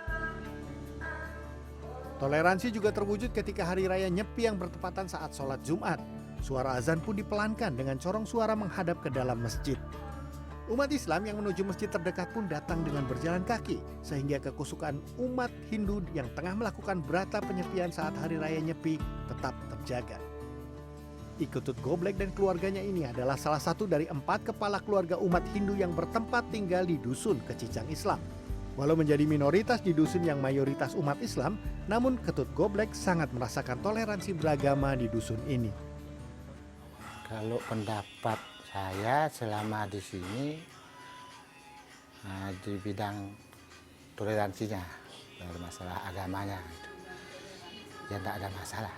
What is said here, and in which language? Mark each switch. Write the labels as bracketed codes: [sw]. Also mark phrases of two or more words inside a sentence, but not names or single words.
[id] Toleransi juga terwujud ketika Hari Raya Nyepi yang bertepatan saat sholat Jumat. Suara azan pun dipelankan dengan corong suara menghadap ke dalam masjid. Umat Islam yang menuju masjid terdekat pun datang dengan berjalan kaki, sehingga kekusukan umat Hindu yang tengah melakukan brata penyepian saat Hari Raya Nyepi tetap terjaga. Iketut Goblek dan keluarganya ini adalah salah satu dari 4 kepala keluarga umat Hindu yang bertempat tinggal di dusun Kecicang Islam. Walau menjadi minoritas di dusun yang mayoritas umat Islam, namun Ketut Goblek sangat merasakan toleransi beragama di dusun ini. Kalau pendapat saya selama di sini di bidang toleransinya, dari masalah agamanya, ya tidak ada masalah.